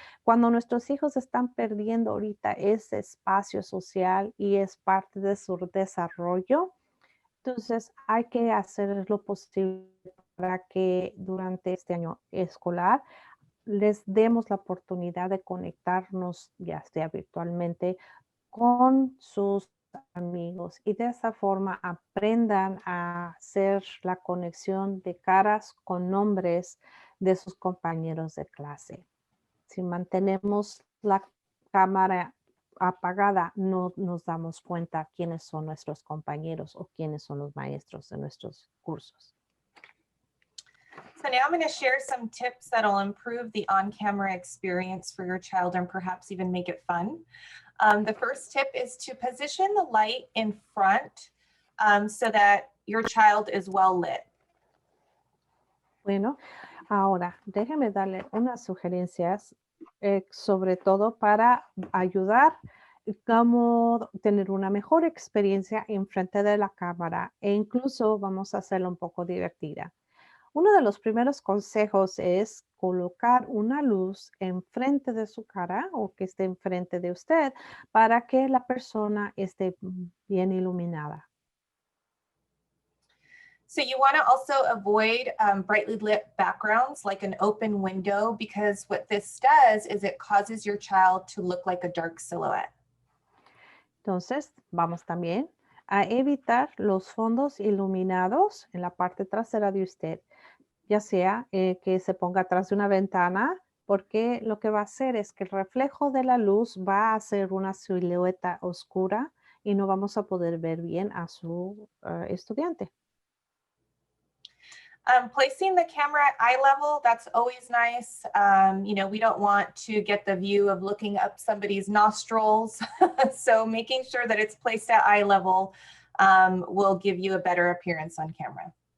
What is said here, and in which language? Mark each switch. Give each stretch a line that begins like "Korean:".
Spanish: Cuando nuestros hijos están perdiendo ahorita ese espacio social y es parte de su desarrollo, entonces hay que hacer lo posible para que durante este año escolar les demos la oportunidad de conectarnos, ya sea virtualmente, con sus amigos, y de esa forma aprendan a hacer la conexión de caras con nombres de sus compañeros de clase. Si mantenemos la cámara apagada, no nos damos cuenta quiénes son nuestros compañeros o quiénes son los maestros de nuestros cursos.
English: So now I'm going to share some tips that'll improve the on-camera experience for your child and perhaps even make it fun. The first tip is to position the light in front so that your child is well lit.
Spanish: Bueno, ahora déjame darle unas sugerencias, sobre todo para ayudar cómo tener una mejor experiencia en frente de la cámara, e incluso vamos a hacerla un poco divertida. Uno de los primeros consejos es colocar una luz enfrente de su cara o que esté enfrente de usted para que la persona esté bien iluminada.
English: So you want to also avoid brightly lit backgrounds like an open window, because what this does is it causes your child to look like a dark silhouette.
Spanish: Entonces, vamos también a evitar los fondos iluminados en la parte trasera de usted, ya sea que se ponga atrás de una ventana, porque lo que va a hacer es que el reflejo de la luz va a hacer una silueta oscura y no vamos a poder ver bien a su estudiante.
English: Placing the camera at eye level, that's always nice. You know, we don't want to get the view of looking up somebody's nostrils. So making sure that it's placed at eye level will give you a better appearance on camera.